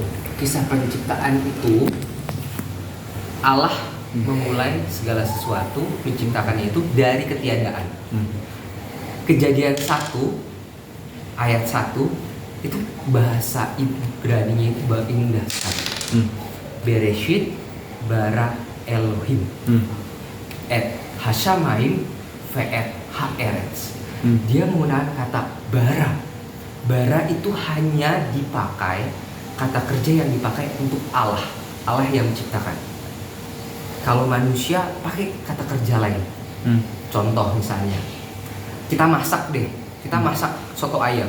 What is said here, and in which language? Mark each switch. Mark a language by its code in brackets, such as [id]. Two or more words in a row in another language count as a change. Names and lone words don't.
[id] Kisah penciptaan itu Allah memulai segala sesuatu, menciptakannya itu dari ketiadaan. Kejadian 1 ayat 1 itu bahasa Ibrani-nya itu indah sekali. [he] בראשית ברא אלהים את השמים ואת הארץ. [id] Dia menggunakan kata bara. Bara itu hanya dipakai, kata kerja yang dipakai untuk Allah yang menciptakan. Kalau manusia pakai kata kerja lain. Contoh misalnya, kita masak soto ayam.